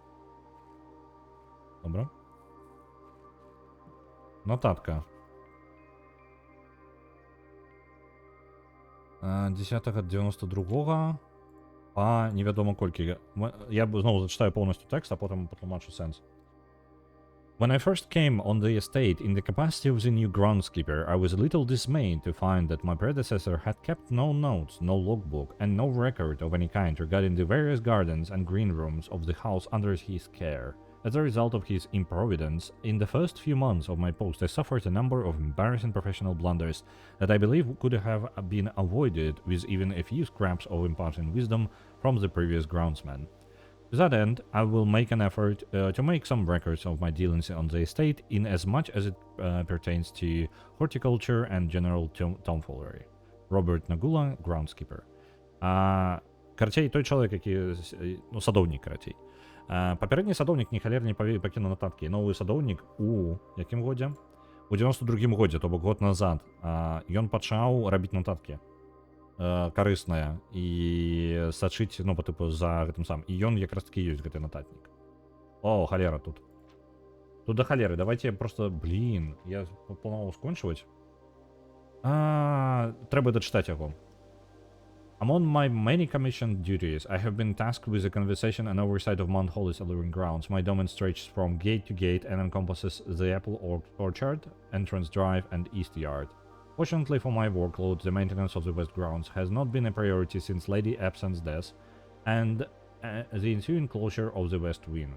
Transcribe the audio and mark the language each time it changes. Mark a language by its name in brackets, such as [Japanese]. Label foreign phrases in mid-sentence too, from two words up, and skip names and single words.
[Belarusian] Добра. Нотатка. 10.92 па невядома колькі. Я зноў зачитаю поўнасцю тэкст, а потым патлумачу сэнс. [English] When I first came on the estate in the capacity of the new groundskeeper, I was a little dismayed to find that my predecessor had kept no notes, no logbook, and no record of any kind regarding the various gardens and green rooms of the house under his care. As a result of his improvidence, in the first few months of my post, I suffered a number of embarrassing professional blunders that I believe could have been avoided with even a few scraps of imparting wisdom from the previous groundsman. To that end, I will make an effort to make some records of my dealings on the estate in as much as it pertains to horticulture and general tomfoolery. Robert Nagula, groundskeeper. [Belarusian] Карацей, той чалавек, які... Ну, садоўнік, карацей. Папярэдні садоўнік ні халер не пакінуў нататкі. Новы садоўнік у якім годзе? У 92-м годзе, то бок год назад. Ён пачаў рабіць нататкі. Карысная і сачыць, ну, [Russian] по типу, [Belarusian] за гэтым сам. І ён якраз таки ёсць гэты нататнік. О, халера тут. Тут да халеры. [Russian] Давайте просто, блин, [Belarusian] я планаваў скончваць. Трэба дачытаць яго. [English] Among my many commissioned duties, I have been tasked with the conservation and oversight of Mount Holly's alluring grounds. My domain stretches from gate to gate and encompasses the Apple Orchard, Entrance Drive, and East Yard. Fortunately for my workload, the maintenance of the West Grounds has not been a priority since Lady Epson's death and the ensuing closure of the West Wing.